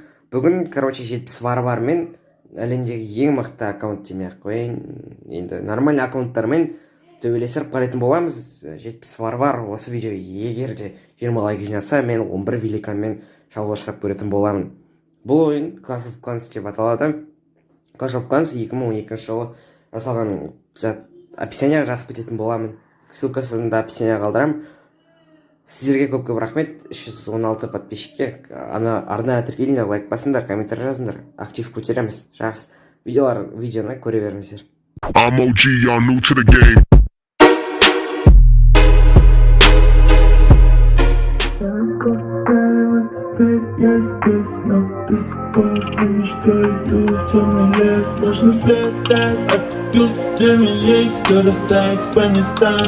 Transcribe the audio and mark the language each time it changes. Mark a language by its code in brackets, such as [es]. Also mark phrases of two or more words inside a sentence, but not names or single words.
[kk] Бүгін, 70 варвармен әлемдегі ең мықты аккаунт демей-ақ қояйын. Енді нормальный аккаунттармен төбелесіп қарайтын боламыз. 70 варвар осы видео егер де 20 лайк жинаса, мен 11 великанмен шабуылдасып көретін боламын. Бұл ойын Clash of Clans деп аталады. Clash of Clans 2012 жылы жасалған. Описанияға жазып кететін боламын. Ссылкасын да описанияға қалдырамын. Сіздерге көп рахмет. 316 подписчикке арнайы тіркеліңдер, лайк басыңдар, комментарий жазыңдар. Актив көтереміз. Жақсы. Видеоны көре беріңіздер. [en] I'm OG, y'all new to the game. [ru] Сложно стать, отступить, время есть, все расставить по местам.